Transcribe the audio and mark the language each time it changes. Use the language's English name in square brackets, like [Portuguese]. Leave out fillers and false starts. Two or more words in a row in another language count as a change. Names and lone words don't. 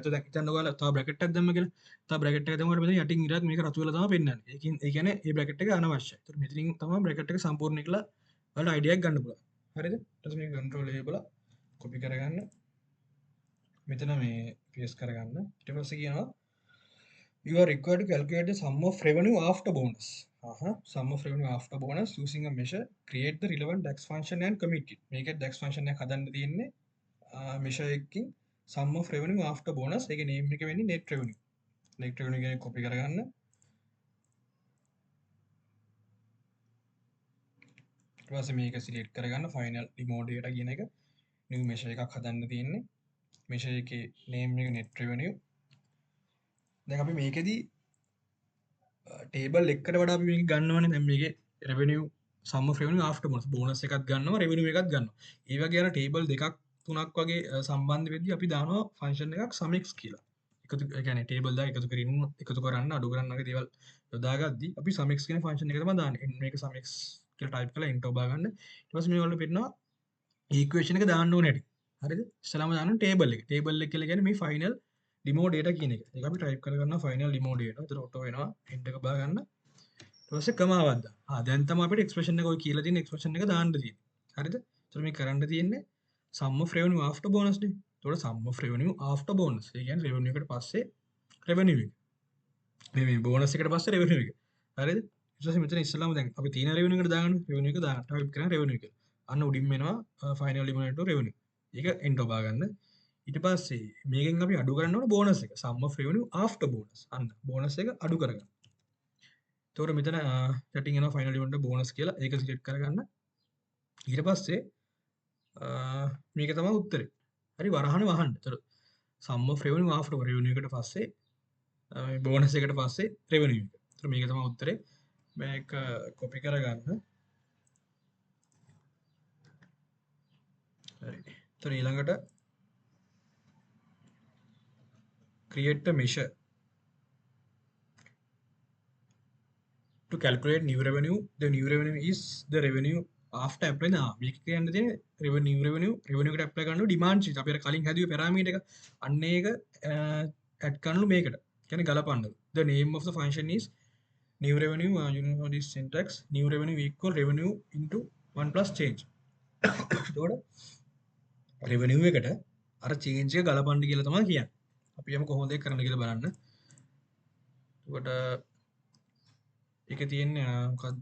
[Sinhala] නැත්නම් දැන් හිතන්න ඔයාලා තව bracket එකක් දැම්ම කියලා. තව bracket එකක් දැම්මම මෙතන යටින් ඉරක් මේක රතු වෙලා තමයි පෙන්වන්නේ. ඒකින් ඒ කියන්නේ මේ bracket එක අනවශ්‍යයි. ඒතර මෙතනින් තමයි bracket එක සම්පූර්ණ කියලා ඔයාලට idea එකක් ගන්න පුළුවන්. හරිද? ඊට පස්සේ මේක [English] control A [Sinhala] බලලා copy කරගන්න. මෙතන මේ paste කරගන්න. ඊට පස්සේ කියනවා [English] you are required to calculate the sum of revenue after bonus. Sum of revenue after bonus using a measure. Create the relevant DAX function and commit it. [Sinhala] මේක DAX function එක හදන්න තියෙන්නේ measure එකකින් [English] sum of revenue after bonus. [Sinhala] ඒකේ name එක වෙන්නේ [English] net revenue. net revenue [Sinhala] කියන එක copy කරගන්න. ඊට පස්සේ මේක select කරගන්න [English] final demo data [Sinhala] කියන එක [English] new measure [Sinhala] එකක් හදන්න තියෙන්නේ. measure එකේ name එක [English] net revenue. [Sinhala] දැන් අපි මේකෙදී ටේබල් එකට වඩා අපි මේක ගන්නවනේ දැන් මේකේ [English] revenue sum of revenue after bonus bonus [Sinhala] එකක් ගන්නවා revenue එකක් ගන්නවා. ඒ වගේ අර ටේබල් දෙකක් තුනක් වගේ සම්බන්ධ වෙද්දී අපි දානවා function එකක් sumx කියලා. එකතු ඒ කියන්නේ ටේබල් දෙක එකතු කරන්න අඩු කරන්න වගේ දේවල් යොදාගද්දී අපි sumx කියන function එක තමයි දාන්නේ. මේක sumx කියලා type කරලා enter ඔබා ගන්න. ඊට පස්සේ මේ වලට පෙන්නනවා equation එක දාන්න ඕනේ හැටි. හරිද? ඉස්සලාම දාන්න table එක. table එක කියලා කියන්නේ මේ [English] final demo data [Sinhala] කියන එක. ඒක අපි type කරගන්නවා [English] final demo data. [Sinhala] ඒතර auto වෙනවා enter එක ඔබා ගන්න. ඊට පස්සේ කමාවක් දාන්න. දැන් තමයි අපිට expression එක ඔය කියලා තියෙන expression එක දාන්න තියෙන්නේ. හරිද? ඒතර මේ කරන්න තියෙන්නේ [English] sum of revenue after bonus [Sinhala] නේ. [English] ඒතකොට sum of revenue after bonus. [Sinhala] ඒ කියන්නේ revenue එකට පස්සේ revenue එක. මේ bonus එකට පස්සේ revenue එක. හරිද? ඊට පස්සේ මෙතන ඉස්සලාම දැන් අපි තියෙන revenue එකට දාගන්න. revenue එක දාන්න. type කරන revenue එක. අන්න උඩින් එනවා [English] final eliminator revenue. [Sinhala] ඒක enter ඔබා ගන්න. ඊට පස්සේ මේකෙන් අපි අඩු කරන්න ඕන bonus එක. [English] sum of revenue after bonus. [Sinhala] අන්න bonus එක අඩු කරගන්න. එතකොට මෙතන යටින් එනවා [English] final eliminator bonus [Sinhala] කියලා. ඒක select කරගන්න. ඊට පස්සේ මේක තමයි උත්තරේ. හරි වරහන වහන්න. එතකොට [English] sum of revenue after [Sinhala] revenue එකට පස්සේ bonus එකට පස්සේ revenue එක. එතකොට මේක තමයි උත්තරේ. මේක copy කරගන්න. හරි. එතකොට ඊළඟට [English] create a measure to calculate new revenue. The new revenue is the revenue after applying [Sinhala] මේක කියන්න තියෙන revenue එකට apply කරන [English] demand sheet [Sinhala] අපි අර කලින් හැදුවේ parameter එක අන්න ඒක add කරනලු මේකට කියන්නේ ගලපන්න. [English] The name of the function is new revenue. You know this syntax. New revenue equal revenue into 1 plus change. [Sinhala] එතකොට revenue එකට අර change එක ගලපන්න කියලා තමයි කියන්නේ. අපි යමු කොහොමද ඒක කරන්න කියලා බලන්න. එතකොට ඒක තියෙන්නේ මොකද්ද?